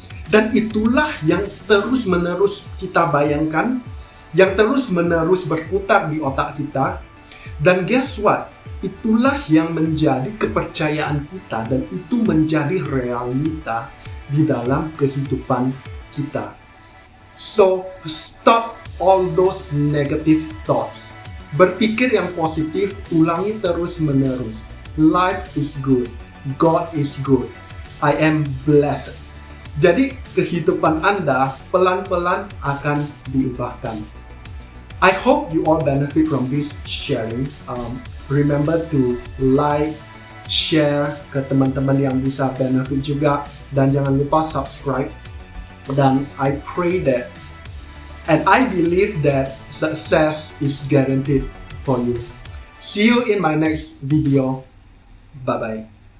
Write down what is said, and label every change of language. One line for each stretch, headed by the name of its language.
Indonesian: Dan itulah yang terus-menerus kita bayangkan, yang terus-menerus berputar di otak kita. Dan
English: guess what?
Indonesian: Itulah yang menjadi kepercayaan kita dan itu menjadi realita di dalam kehidupan kita.
English: So, stop all those negative thoughts.
Indonesian: Berpikir yang positif, ulangi terus-menerus.
English: Life is good. God is good. I am blessed.
Indonesian: Jadi, kehidupan Anda pelan-pelan akan diubahkan.
English: I hope you all benefit from this sharing. Remember to like, share
Indonesian: ke teman-teman yang bisa
English: benefit juga.
Indonesian: Dan jangan lupa subscribe.
English: Dan I pray that, and I believe that success is guaranteed for you. See you in my next video. Bye-bye.